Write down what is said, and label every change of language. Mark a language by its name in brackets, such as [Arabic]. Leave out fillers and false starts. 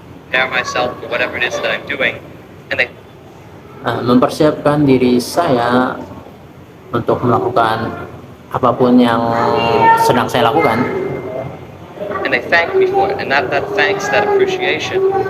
[English] Prepare myself for whatever it is that I'm doing, and they [Indonesian] mempersiapkan diri saya untuk melakukan apapun yang sedang saya lakukan, [English] and they thank me for it, and that thanks, that appreciation,